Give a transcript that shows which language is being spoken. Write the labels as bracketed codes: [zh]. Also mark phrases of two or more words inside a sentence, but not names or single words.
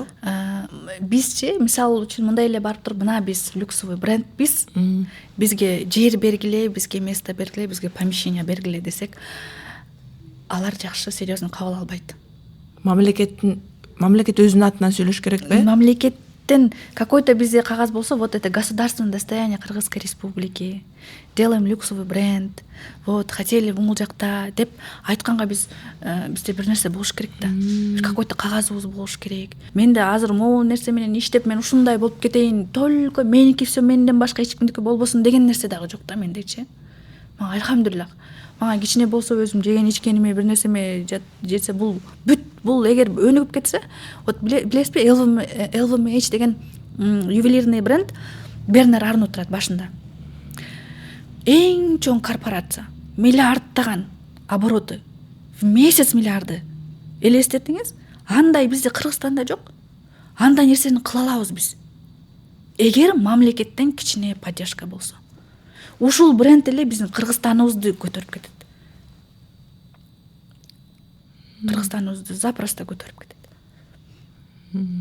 [ky] Бизчи, мисалы үчүн мындай эле барып туруп, мына биз люксовый брендбиз, бизге жер бергиле, бизге место бергиле, бизге помещение бергиле десек, алар жакшы серьезно кабыл албайт. Мамлекет өзүнүн атынан сүйлөш керекпи? Мамлекеттен какой-то бизде кагаз болсо, [ru] вот это государственное достояние Кыргызской республики, делаем люксовый бренд, вот хотели [ky] бул жакта деп айтканга бизде бир нерсе болуш керек да. Какой-то кагазыбыз болуш керек. Мен да азыр могу нерсе менен иштеп, мен ушундай болуп кетейин, только меники всё, менден башка эч кимдики болбосун деген нерсе дагы жок да мендечи. Мага альхамдулиллах. Мага кичине болсо өзүм жеген ичкениме бир нерсеме жетсе, бул эгер өнүгүп кетсе, вот билесизби, LVMH деген [ru] ювелирный бренд [ky] Бернар Арно турат башында. Эң чоң корпорация, миллиардтаган [ru] обороты, в месяц миллиарды. [ky] Элестетиңиз, андай бизде Кыргызстанда жок. Андай нерсени кыла алабыз биз. Эгер мамлекеттен кичине поддержка болсо. Ушул бренд эле биздин Кыргызстаныбызды көтөрүп кетет. Кыргызстаныбызды запросто көтөрүп кетет.